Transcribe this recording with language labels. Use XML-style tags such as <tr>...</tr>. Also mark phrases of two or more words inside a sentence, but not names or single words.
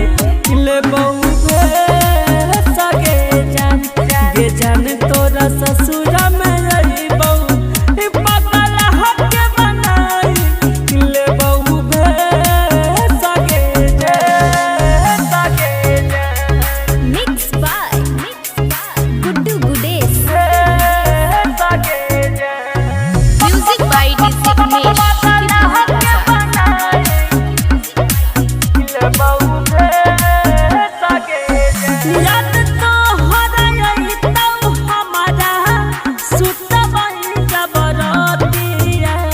<anp>लेबो भेस गे जाने तोरा ससुरा में आइबो पागल हके बनाई लेबो भेस गे जान</anp> <en>मिक्स बाय गुड्डू गुडेश म्यूजिक बाय डीजे उमेश</en> <anp>याद तो हराई तो हमारा सुतबई जबरतिया</anp>